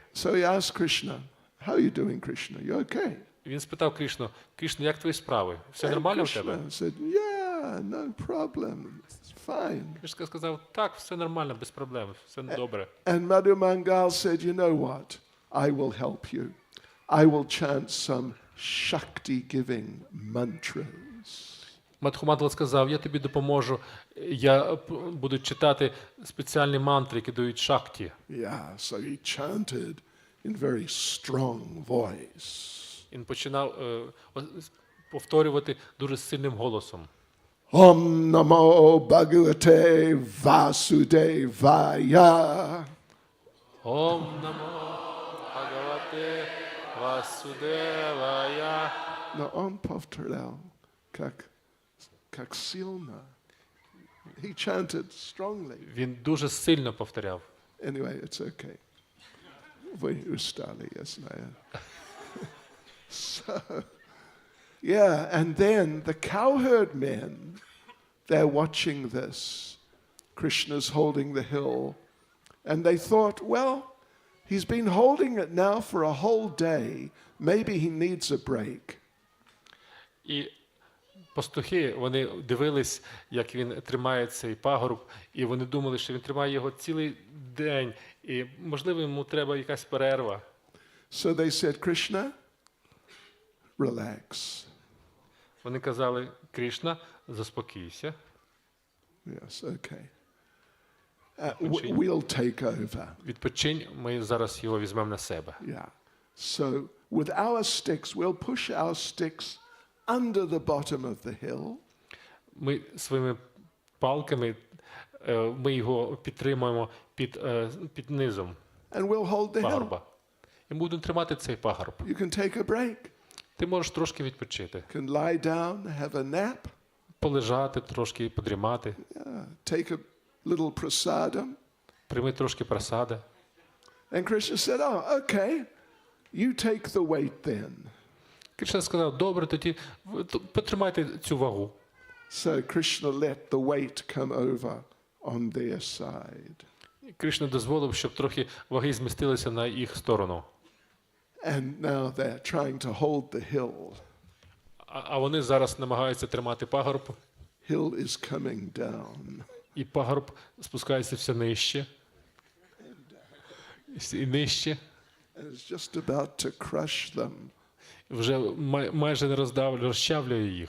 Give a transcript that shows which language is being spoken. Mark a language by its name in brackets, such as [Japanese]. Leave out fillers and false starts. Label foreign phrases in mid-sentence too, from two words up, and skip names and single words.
[English] So he asked Krishna, how are you doing, Krishna? You okay? [Ukrainian] Він спитав Кришну, Кришна, як твої справи? Все нормально в тебе? [English] Krishna said, yeah, no problem. It's fine. [Ukrainian] Кришна сказав, так, все нормально, без проблем, все добре. [English] And Madhu Mangal said, you know what? I will help you. I will chant some Shakti-giving mantras. [Ukrainian] Мадху Мангал сказав, я тобі допоможу, я буду читати спеціальні мантри, які дають шакті. [English] Yeah, so he chanted in very strong voice. [Ukrainian] Він починав повторювати дуже сильним голосом. [Sanskrit] ॐ नमो भगवते वासुदेवाय. ॐ नमो भगवते वासुदेवाय. [Russian] Но он повторял, как сильно. [English] He chanted strongly. [Ukrainian] Він дуже сильно повторяв. [English] Anyway, it's okay. [Russian] Вы устали, я знаю. [English] Yeah, and then the cowherd men, they're watching this. Krishna's holding the hill. And they thought, well, he's been holding it now for a whole day. Maybe he needs a break. [Ukrainian] І пастухи, вони дивились, як він тримає цей пагорб, і вони думали, що він тримає його цілий день, і, можливо, йому треба якась перерва. [English] So they said, Krishna, relax. [Ukrainian] Вони казали, Крішна, заспокійся. [English] Yes, okay. We'll take over. [Ukrainian] Відпочинь, ми зараз його візьмемо на себе. [English] Yeah. So with our sticks, we'll push our sticks under the bottom of the hill. [Ukrainian] Ми своїми палками, ми його підтримуємо під низом [English] And we'll hold the hill. [Ukrainian] пагорба. І будемо тримати цей пагорб. [English] You can take a break. [Ukrainian] Ти можеш трошки відпочити. [English] You can lie down, have a nap. [Ukrainian] Полежати трошки, подрімати. [English] Yeah. Take a little prasadam. [Ukrainian] Прийми трошки просади. [English] And Krishna said, oh, okay, you take the weight then. [Ukrainian] Кришна сказав, добре, тоді потримайте цю вагу. [English] So Krishna let the weight come over on their side. [Ukrainian] Кришна дозволив, щоб трохи ваги змістилися на їх сторону. [English] And now they're trying to hold the hill. [Ukrainian] А вони зараз намагаються тримати пагорб. [English] Hill is coming down. [Ukrainian] І пагорб спускається все нижче. І нижче. [English] And it's just about to crush them. [Ukrainian] Вже майже не розчавлює їх.